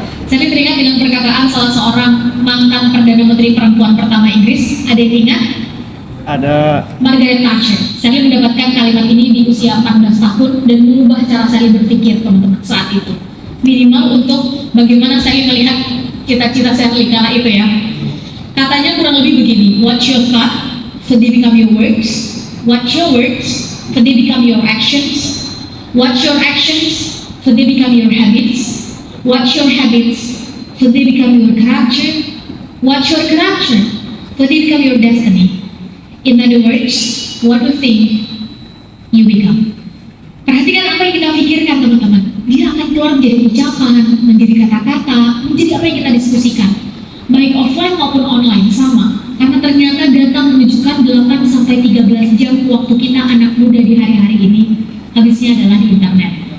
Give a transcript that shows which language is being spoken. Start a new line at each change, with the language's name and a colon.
Indonesian: Saya teringat dengan perkataan salah seorang mantan Perdana Menteri perempuan pertama Inggris. Ada yang ingat? Ada. Margaret Thatcher. Saya mendapatkan kalimat ini di usia 14 tahun dan mengubah cara saya berpikir, teman-teman, saat itu. Minimal untuk bagaimana saya melihat cita-cita saya kala itu ya. Katanya kurang lebih begini,
English: watch your thought, so they become your words. Watch your words, so they become your actions. Watch your actions, so they become your habits. Watch your habits, so they become your character. Watch your character, so they become your destiny. In other words, what you think, you become.
Indonesian: Perhatikan apa yang kita pikirkan, teman-teman. Dia akan keluar menjadi ucapan, menjadi kata-kata, menjadi apa yang kita diskusikan. Baik offline maupun online, sama. Karena ternyata data menunjukkan 8-13 jam waktu kita anak muda di hari-hari ini, habisnya adalah di internet.